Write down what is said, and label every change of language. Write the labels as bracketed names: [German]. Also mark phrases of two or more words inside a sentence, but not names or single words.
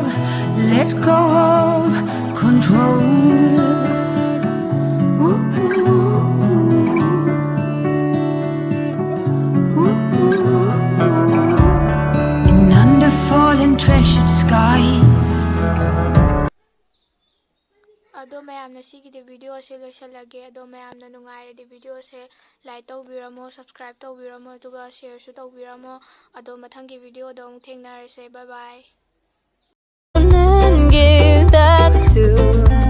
[English] Let go of control. Ooh, ooh, ooh, ooh. In under fallen treasured skies. [Manipuri] ꯑꯗꯣ ꯃꯌꯥꯝꯅ ꯁꯤꯒꯤꯗꯤ ꯚꯤꯗꯤꯑꯣꯁꯦ ꯂꯣꯏꯁꯤꯜꯂꯒꯦ ꯑꯗꯣ ꯃꯌꯥꯝꯅ ꯅꯨꯡꯉꯥꯏꯔꯗꯤ ꯚꯤꯗꯤꯑꯣꯁꯦ ꯂꯥꯏꯛ ꯇꯧꯕꯤꯔꯝꯃꯣ ꯁꯕꯁꯀ꯭ꯔꯥꯏꯕ ꯇꯧꯕꯤꯔꯝꯃꯣ ꯑꯗꯨꯒ ꯁꯤꯌꯔꯁꯨ ꯇꯧꯕꯤꯔꯝꯃꯣ ꯑꯗꯣ ꯃꯊꯪꯒꯤ ꯚꯤꯗꯤꯑꯣꯗ ꯑꯃꯨꯛ ꯊꯦꯡꯅꯔꯁꯦ ꯕꯥꯏ ꯕꯥꯏ [English] And give that to